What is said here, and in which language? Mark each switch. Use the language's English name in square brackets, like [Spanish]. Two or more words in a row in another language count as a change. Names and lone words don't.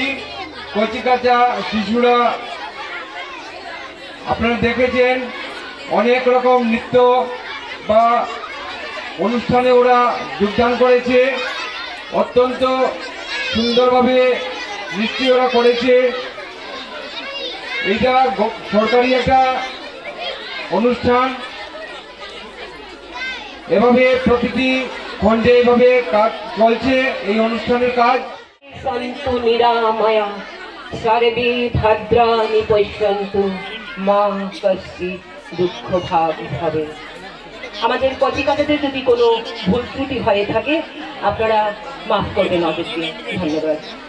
[Bangla] কচিকাঁচা শিশুরা আপনারা দেখেছেন অনেক রকম নৃত্য বা অনুষ্ঠানে ওরা যোগদান করেছে, অত্যন্ত সুন্দরভাবে নৃত্য ওরা করেছে। এটা সরকারি একটা অনুষ্ঠান, এভাবে প্রতিটি খণ্ডে এভাবে কাজ চলছে এই অনুষ্ঠানের কাজ। [Sanskrit] সন্তু নিরাময়া সর্বে ভদ্রাণি পশ্যন্তু মা কশ্চিৎ দুঃখ ভাগ হবে। [Bangla] আমাদের কচিকাঁচাদের যদি কোনো ভুল ত্রুটি হয়ে থাকে আপনারা মাফ করবেন আমাদেরকে। ধন্যবাদ।